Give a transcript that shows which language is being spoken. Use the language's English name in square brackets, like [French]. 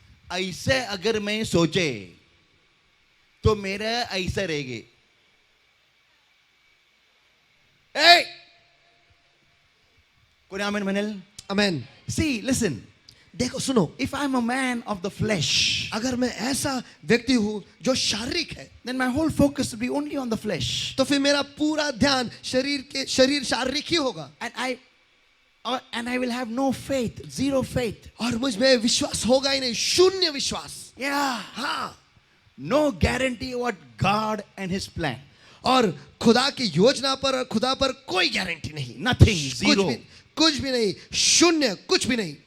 [Hindi] ऐसे अगर मैं सोचे तो मेरा ऐसा रहेगा. [Marathi] कोई आमेन मनल. [Hindi] आमीन। [English] See, listen. [Hindi] देखो, सुनो, [English] If I'm a man of the flesh, [Hindi] अगर मैं ऐसा व्यक्ति हूँ जो शारीरिक है, [English] then my whole focus will be only on the flesh. [Hindi] तो फिर मेरा पूरा ध्यान शरीर शारीरिक ही होगा [English] And I will have no faith, zero faith. [Hindi] और मुझ में विश्वास होगा ही नहीं, शून्य विश्वास. [English] Yeah. [Hindi] हाँ, [English] No guarantee what God and His plan. [Hindi] और खुदा की योजना पर और खुदा पर कोई गारंटी नहीं. [English] Nothing, zero. [Hindi] कुछ भी नहीं, शून्य, कुछ भी नहीं.